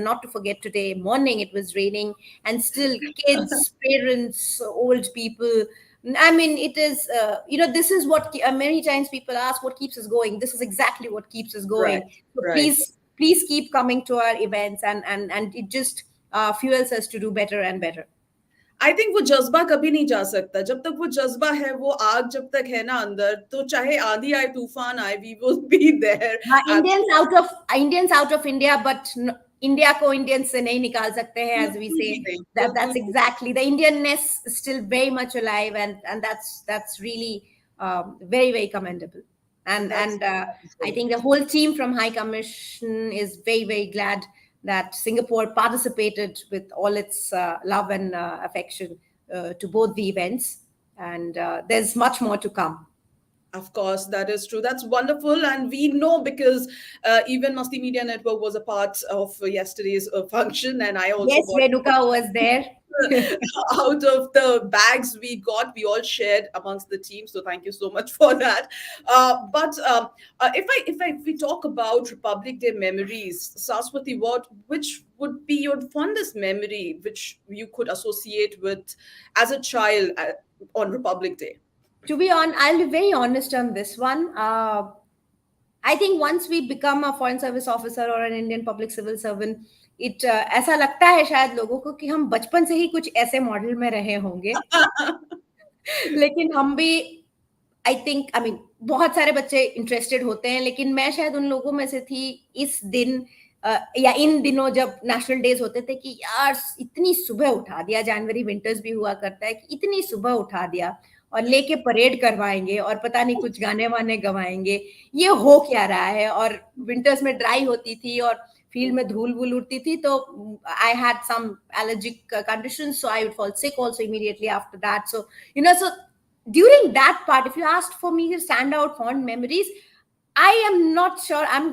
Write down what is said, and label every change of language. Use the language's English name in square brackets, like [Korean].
[English] And not to forget, today morning it was raining, and still kids, parents, old people. I mean, it is, this is what many times people ask, what keeps us going? This is exactly what keeps us going. So please keep coming to our events, and it just fuels us to do better and better. [Hindi] I think वो जज्बा कभी नहीं जा सकता जब तक वो जज्बा है, वो आग जब तक है ना अंदर, तो चाहे आंधी आए, तूफान आए, [English] we will be there. Indians out of India, but [Hindi] India को इंडियन से नहीं निकाल सकते हैं, [English] as we say. That's exactly the Indianness is still very much alive, and that's really very, very commendable. And I think the whole team from High Commission is very, very glad that Singapore participated with all its love and affection to both the events, and there's much more to come. Of course, that is true. That's wonderful. And we know because even Masti Media Network was a part of yesterday's function. And I also Yes, Renuka was there. out of the bags we got, we all shared amongst the team. So thank you so much for that. If we talk about Republic Day memories, Saraswati, which would be your fondest memory, which you could associate with as a child on Republic Day? To be on, I'll be very honest on this one. I think once we become a foreign service officer or an Indian public civil servant, [Hindi] ऐसा लगता है शायद लोगों को कि हम बचपन से ही कुछ ऐसे मॉडल में रहे होंगे. लेकिन हम भी [English] I mean, [Hindi] बहुत सारे बच्चे इंटरेस्टेड होते हैं, लेकिन मैं शायद उन लोगों में से थी इस दिन या इन दिनों जब नेशनल डेज होते थे कि यार इतनी सुबह उठा दिया, जनवरी विंटर्स भी हुआ करता है कि इतनी सुबह उठा दिया और लेके परेड करवाएंगे और पता नहीं कुछ गाने वाने गवाएंगे, ये हो क्या रहा है. और विंटर्स में ड्राई होती थी और फील्ड में धूल वूल उड़ती थी, तो [English] I had some allergic conditions, so I would fall sick also immediately after that. So so during that part, if you asked for me to stand out fond memories, I am not sure.